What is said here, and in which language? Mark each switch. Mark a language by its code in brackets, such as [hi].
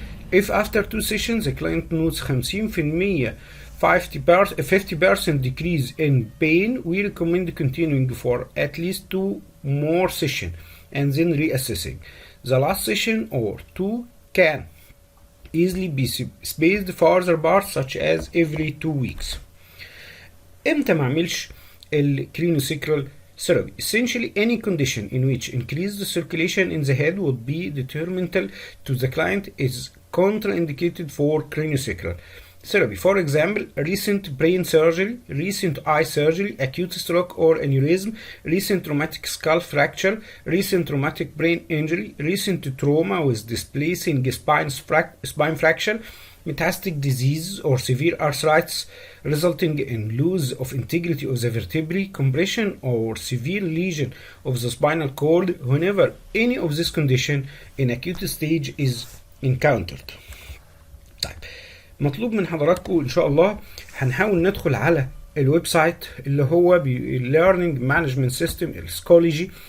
[en] If after 2 sessions the client notes 50% 50% decrease in pain, we recommend continuing for at least 2 more sessions. and then reassessing. The last session or two can easily be spaced farther apart, such as every 2 weeks. [ar] امتى ما اعملش الكرينوسيكرال therapy? [en] Essentially any condition in which increased circulation in the head would be detrimental to the client is contraindicated for craniosacral therapy. For example, recent brain surgery, recent eye surgery, acute stroke or aneurysm, recent traumatic skull fracture, recent traumatic brain injury, recent trauma with displacing spine fracture, metastatic disease or severe arthritis resulting in loss of integrity of the vertebrae, compression or severe lesion of the spinal cord. Whenever any of this condition in acute stage is encountered. [ar] طيب مطلوب من حضراتكم ان شاء الله هنحاول ندخل على الويب سايت اللي هو Learning Management System السكولوجي.